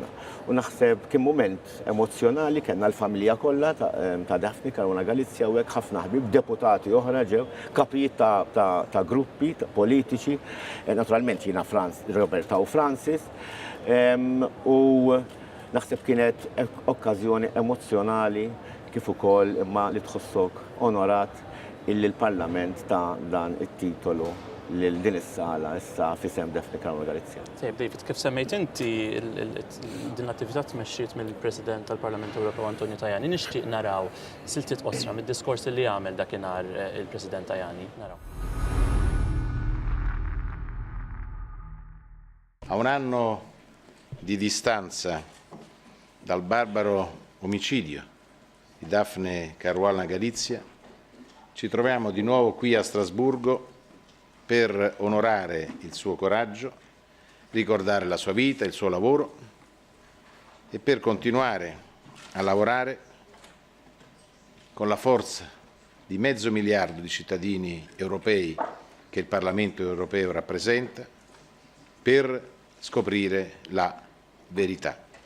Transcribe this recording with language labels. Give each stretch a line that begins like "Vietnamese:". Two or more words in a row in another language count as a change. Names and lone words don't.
Maltese: U naħseb kien mument emozjonali kellna l-familja kollha ta' Daphne Caruana Galizia u hekk ħafna ħbieb, deputati oħra ġew, kapijiet ta' gruppi politiċi, naturalment jiena Roberta u Francis, u naħseb kienet okkażjoni emozjonali kif ukoll imma li tħossok onorat illi l-Parlament ta' dan it-titolu lil din is-sala issa f'isem Daphne Caruana Galizia. David, kif semmejt inti din l-attività tmexxiet mill-President tal-Parlament Ewropew Antonio Tajani, nixtieq naraw siltiet qosra mid-diskors li għamel dakinhar il-President Tajani. Naraw.
Italian: A un anno di distanza dal barbaro omicidio di Daphne Caruana Galizia, ci troviamo di nuovo qui a Strasburgo per onorare il suo coraggio, ricordare la sua vita, il suo lavoro e per continuare a lavorare con la forza di 500 milioni di cittadini europei che il Parlamento europeo rappresenta per scoprire la verità.